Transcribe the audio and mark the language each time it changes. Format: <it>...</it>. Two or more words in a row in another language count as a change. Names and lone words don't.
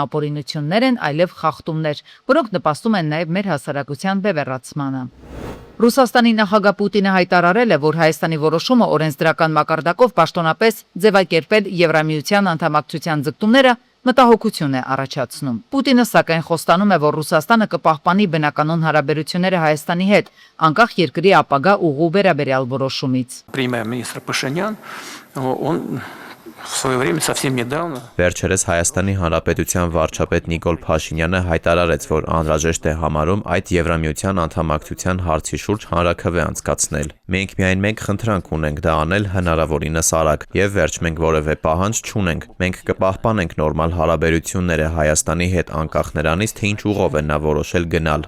<hy>ապօրինություններ են, այլև խախտումներ, որոնք նպաստում են նաև մեր հասարակության բևեռացմանը։ Ռուսաստանի նախագահ Պուտինը հայտարարել է, որ Հայաստանի որոշումը օրենսդրական մակարդակով պաշտոնապես ձևակերպել Եվրամիության անդամակցության ձգտումները մտահոգություն է առաջացնում։ Պուտինը սակայն խոստանում է, որ Ռուսաստանը կպահպանի բնականոն հարաբերությունները Հայաստանի հետ, անկախ երկրի ապագա ուղու վերաբերյալ որոշումից։</hy> <ru>Премьер-министр Пашинян, он в свое время совсем недавно</ru> <hy>Վերջերս Հայաստանի Հանրապետության վարչապետ Նիկոլ Փաշինյանը հայտարարեց, որ անհրաժեշտ է համարում այդ Եվրամիության անդամակցության հարցի շուրջ հանրաքվե անցկացնել։ Մենք միայն մեկ խնդրանք ունենք դա անել հնարավորինս արագ, եւ վերջ մենք որևէ պահանջ չունենք։ Մենք կպահպանենք նորմալ հարաբերությունները Հայաստանի հետ անկախ նրանից, թե ինչ ուղով է նա որոշել գնալ։</hy>